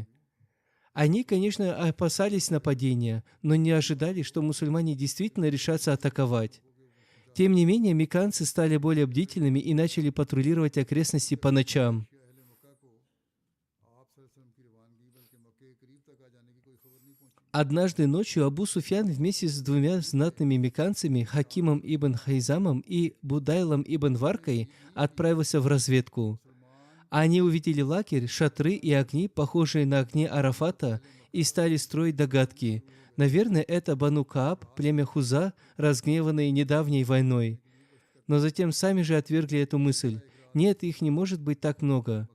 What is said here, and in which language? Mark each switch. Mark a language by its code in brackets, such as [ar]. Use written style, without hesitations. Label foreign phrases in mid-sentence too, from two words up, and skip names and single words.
[ru] Они, конечно, опасались нападения, но не ожидали, что мусульмане действительно решатся атаковать. Тем не менее, мекканцы стали более бдительными и начали патрулировать окрестности по ночам. Однажды ночью Абу Суфьян вместе с двумя знатными мекканцами, Хакимом ибн Хайзамом и Будайлом ибн Варкой, отправился в разведку. Они увидели лагерь, шатры и огни, похожие на огни Арафата, и стали строить догадки. Наверное, это Бану Кааб, племя Хуза, разгневанные недавней войной. Но затем сами же отвергли эту мысль. Нет, их не может быть так много.